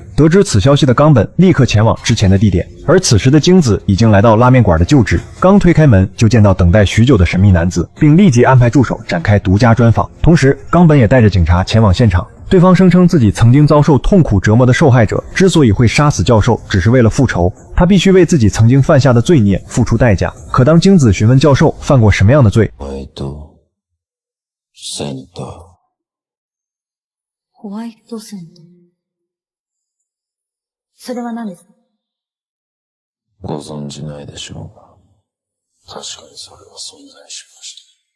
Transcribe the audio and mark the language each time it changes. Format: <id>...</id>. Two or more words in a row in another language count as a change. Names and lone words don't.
<zh>得知此消息的冈本立刻前往之前的地点，而此时的京子已经来到拉面馆的旧址，刚推开门就见到等待许久的神秘男子，并立即安排助手展开独家专访。同时，冈本也带着警察前往现场。对方声称自己曾经遭受痛苦折磨的受害者之所以会杀死教授，只是为了复仇，他必须为自己曾经犯下的罪孽付出代价。可当京子询问教授犯过什么样的罪，</zh> <ja>ホワイトセント。それは何ですか？ご存じないでしょうが、確かにそれは存在しました。</ja>